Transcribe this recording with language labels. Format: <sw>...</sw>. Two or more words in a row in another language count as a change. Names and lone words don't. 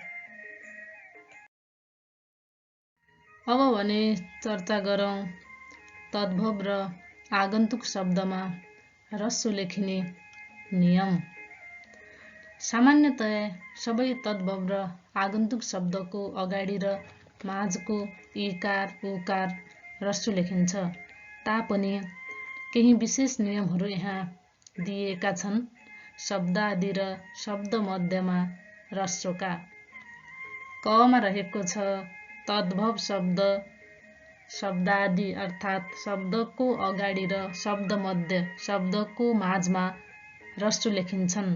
<ne>अब भने चर्चा गरौं तद्भव र आगन्तुक शब्दमा ह्रस्व लेखिने नियम। सामान्यतया सबै तद्भव र आगन्तुक शब्दको अगाडि र माझको इकार उकार ह्रस्व लेखिन्छ। तापनि केही विशेष नियमहरू यहाँ दिएका छन्। शब्दादि र शब्द मध्यमा ह्रस्वका कमा रहेको छ। तद्भव शब्द शब्दादि अर्थात् शब्दको अगाडि र शब्द मध्य शब्दको माझमा ह्रस्व लेखिन्छन्।</ne>